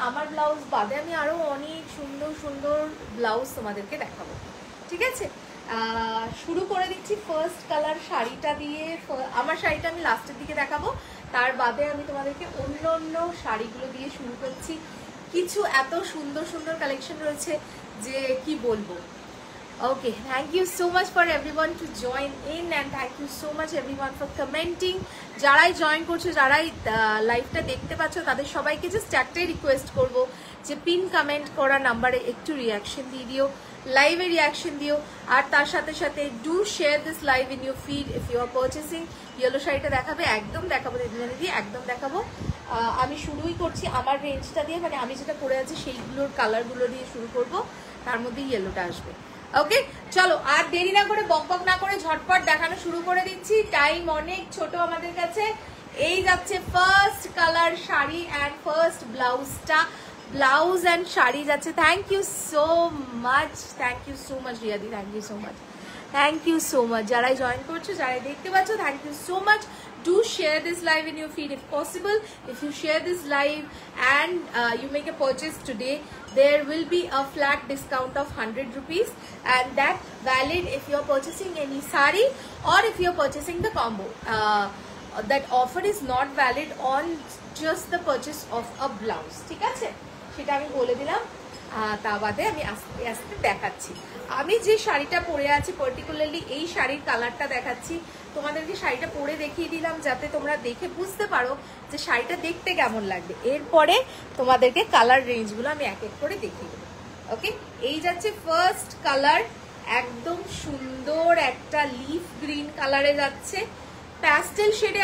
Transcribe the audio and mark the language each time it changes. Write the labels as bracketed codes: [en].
[bn] আমার ব্লাউজ বাদে আমি আরও অনেক সুন্দর সুন্দর ব্লাউজ তোমাদেরকে দেখাবো, ঠিক আছে। শুরু করে দিচ্ছি ফার্স্ট কালার শাড়িটা দিয়ে। আমার শাড়িটা আমি লাস্টের দিকে দেখাবো, তার বাদে আমি তোমাদেরকে অন্য অন্য শাড়িগুলো দিয়ে শুরু করছি। কিছু এত সুন্দর সুন্দর কালেকশন রয়েছে যে কি বলবো। [en] Okay, thank you so much for everyone to join in and thank you so much everyone for commenting. [bn] যারাই জয়েন করছো, যারাই লাইভটা দেখতে পাচ্ছ, তাদের সবাইকে জাস্ট একটাই রিকোয়েস্ট করবো যে পিন কমেন্ট করা নাম্বারে একটু রিয়াকশন দিয়ে দিও, লাইভে রিয়াকশন দিও, আর তার সাথে সাথে [en] Do share this live in your feed if you are purchasing. [bn] Yellow শাড়িটা দেখাবে, একদম দেখাবো দিদি, একদম দেখাবো। আমি শুরুই করছি আমার রেঞ্জটা দিয়ে, মানে আমি যেটা পরে আছি সেইগুলোর কালারগুলো দিয়ে শুরু করব, তার মধ্যে ইয়েলোটা আসবে। ওকে, চলো আর দেরি না করে, বকবক না করে ঝটপট দেখানো শুরু করে দিচ্ছি, টাইম অনেক ছোট আমাদের কাছে। এই যাচ্ছে first colour sari and first ব্লাউজটা, ব্লাউজ অ্যান্ড শাড়ি যাচ্ছে। [en] Thank you so much, thank you so much রিয়াদি, thank you so much, thank you so much. [bn] যারাই জয়েন করছো, যারাই দেখতে পাচ্ছ, [en] Thank you so much. Do share this live in your feed if possible. If you share this live and you make a purchase today, there will be a flat discount of 100 rupees, and that valid if you are purchasing any sari or if you are purchasing the combo. That offer is not valid on just the purchase of a blouse, [bn] ঠিক আছে, সেটা আমি বলে দিলাম। তা বাদে আমি আস্তে আস্তে দেখাচ্ছি। আমি যে শাড়িটা পরে আছি পার্টিকুলারলি এই শাড়ির কালারটা দেখাচ্ছি তোমাদেরকে, শাড়িটা পরে দেখিয়ে দিলাম যাতে তোমরা দেখে বুঝতে পারো যে শাড়িটা দেখতে কেমন লাগবে। এরপরে তোমাদেরকে কালার রেঞ্জগুলো আমি এক এক করে দেখিয়ে দেবো। ওকে, এই যাচ্ছে ফার্স্ট কালার, একদম সুন্দর একটা লিফ গ্রিন কালারে যাচ্ছে, প্যাস্টেল শেডে।